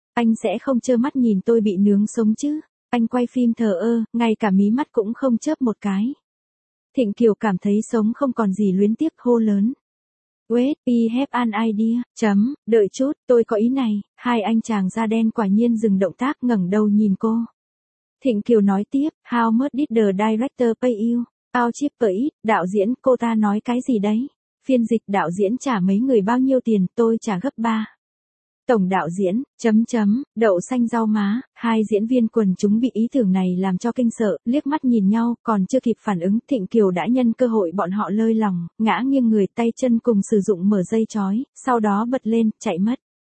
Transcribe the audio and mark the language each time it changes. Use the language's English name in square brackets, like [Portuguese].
[Vietnamese] Anh sẽ không trơ mắt nhìn tôi bị nướng sống chứ? Anh quay phim thờ ơ, ngay cả mí mắt cũng không chớp một cái. Thịnh Kiều cảm thấy sống không còn gì luyến tiếc hô lớn. [English] Wait, we have an idea, [Vietnamese] chấm, đợi chút, tôi có ý này. 2 anh chàng da đen quả nhiên dừng động tác ngẩng đầu nhìn cô. Thịnh Kiều nói tiếp, [English] how much did the director pay you? How cheap it, [Vietnamese] đạo diễn, cô ta nói cái gì đấy? Phiên dịch đạo diễn trả mấy người bao nhiêu tiền, tôi trả gấp 3. Tổng đạo diễn, đậu xanh rau má, hai diễn viên quần chúng bị ý tưởng này làm cho kinh sợ, liếc mắt nhìn nhau, còn chưa kịp phản ứng, Thịnh Kiều đã nhân cơ hội bọn họ lơi lòng, ngã nghiêng người, tay chân cùng sử dụng mở dây chói, sau đó bật lên, chạy mất.